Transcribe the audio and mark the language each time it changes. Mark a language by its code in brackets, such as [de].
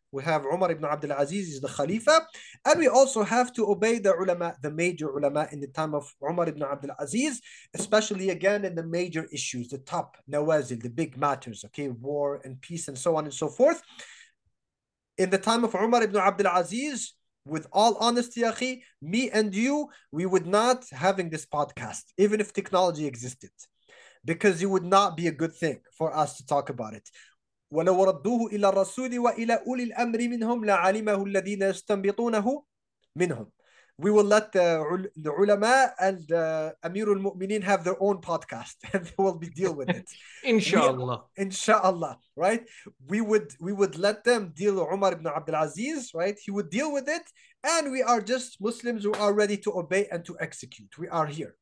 [en] We have Umar ibn Abdul Aziz is the Khalifa, and we also have to obey the ulama, the major ulama in the time of Umar ibn Abdul Aziz, especially again in the major issues, the top nawazil, the big matters, okay, war and peace and so on and so forth. In the time of Umar ibn Abdul Aziz, with all honesty, akhi, me and you, we would not having this podcast, even if technology existed, because it would not be a good thing for us to talk about it. [ar] ولو ردوه إلى الرسول وإلى أولي الأمر منهم لعلمه الذين يستنبطونه منهم. [en] We will let the ulama and Amirul Mu'mineen have their own podcast, and they will deal with it. Inshallah. Inshallah, right? We would let them deal with Umar ibn Abdul Aziz, right? He would deal with it, and we are just Muslims who are ready to obey and to execute. We are here.